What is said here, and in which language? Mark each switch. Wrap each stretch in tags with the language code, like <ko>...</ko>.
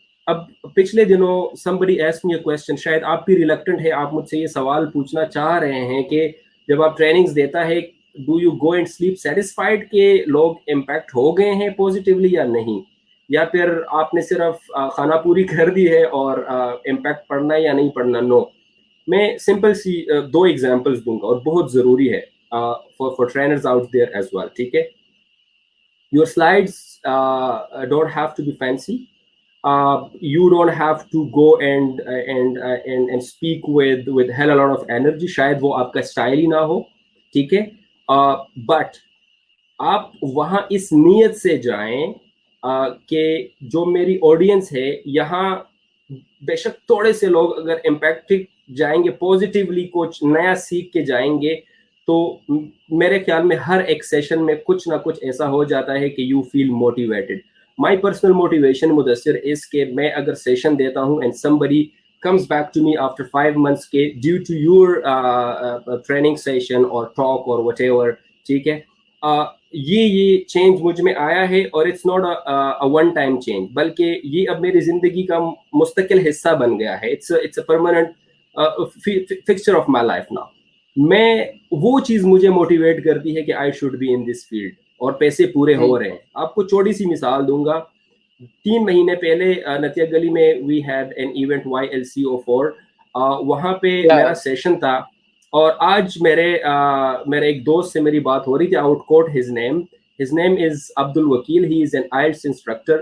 <ur>اب پچھلے دنوں</ur> <en>somebody asked me a question,</en> <ur>شاید آپ بھی ریلکٹنٹ ہے, آپ مجھ سے یہ سوال پوچھنا چاہ رہے ہیں کہ جب آپ ٹریننگز دیتا ہے</ur> <en>do you go and sleep satisfied</en> <ur>کہ لوگ امپیکٹ ہو گئے ہیں پازیٹیولی یا نہیں, یا پھر آپ نے صرف خانہ پوری کر دی ہے اور امپیکٹ پڑھنا ہے یا نہیں پڑھنا. نو, میں سمپل سی دو ایگزامپلس دوں گا اور بہت ضروری ہے</ur> <en>for trainers out there as well,</en> <ur>ٹھیک ہے.</ur> <en>Your slides don't have to be fancy. You don't have to go and speak with hell a lot of energy.</en> <ur>شاید وہ آپ کا اسٹائل ہی نہ ہو, ٹھیک ہے. بٹ آپ وہاں اس نیت سے جائیں کہ جو میری آڈینس ہے یہاں بے شک تھوڑے سے لوگ اگر امپیکٹ جائیں گے, پازیٹیولی کچھ نیا سیکھ کے جائیں گے, تو میرے خیال میں ہر ایک سیشن میں کچھ نہ کچھ ایسا ہو جاتا ہے کہ</ur> <en>You feel motivated. My personal motivation</en> <ur>Mudassir اس کہ میں اگر سیشن دیتا ہوں and</ur> <en>somebody comes back to me after 5 months</en> <ur>کے</ur> <en>due to your training session or talk or whatever,</en> <ur>ٹھیک ہے, یہ چینج مجھ میں آیا ہے اور</ur> <en>it's not a one time change,</en> <ur>بلکہ یہ اب میری زندگی کا مستقل حصہ بن گیا ہے.</ur> <en>it's a permanent fixture of my life now.</en> <ur>میں وہ چیز مجھے موٹیویٹ کرتی ہے کہ</ur> <en>I should be in this field,</en> <ur>اور پیسے پورے ہو رہے ہیں. آپ کو چھوٹی سی مثال دوں گا, 3 مہینے پہلے نتیہ گلی میں</ur> <en>we had an event YLCO4,</en> <ur>وہاں پہ میرا سیشن تھا, اور آج میرے ایک دوست سے میری بات ہو رہی تھی, out quote</ur> <en>his name is</en> <ur>Abdul الوکیل,</ur> <en>he is an IELTS instructor.</en>